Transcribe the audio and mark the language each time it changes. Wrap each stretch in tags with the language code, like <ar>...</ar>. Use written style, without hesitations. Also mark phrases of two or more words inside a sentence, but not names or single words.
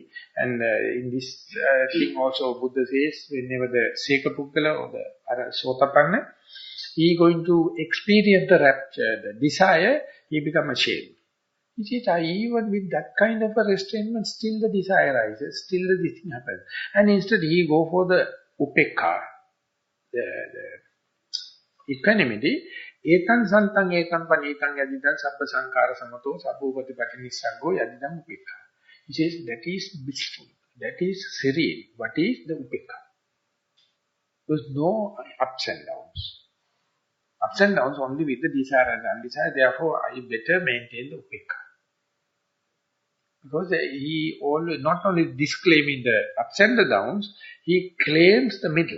<en>And in this thing also Buddha says, whenever the Sekapukkala or the Sotapanna, he going to experience the rapture, the desire, he become ashamed. He says, even with that kind of a restraint, still the desire rises, still this thing happens. And instead he go for the upekha, the equanimity.</en> <pi>Etan santang etan panitan yadidan sabba sankara samato sabbupati patinissaggo yadidan upekha.</pi> <en>He says that is blissful, that is serene. What is the upekha? There is no ups and downs. Ups and downs only with the desire and undesire. Therefore, I better maintain the upekha. Because he always, not only disclaiming the ups and the downs, he claims the middle.</en>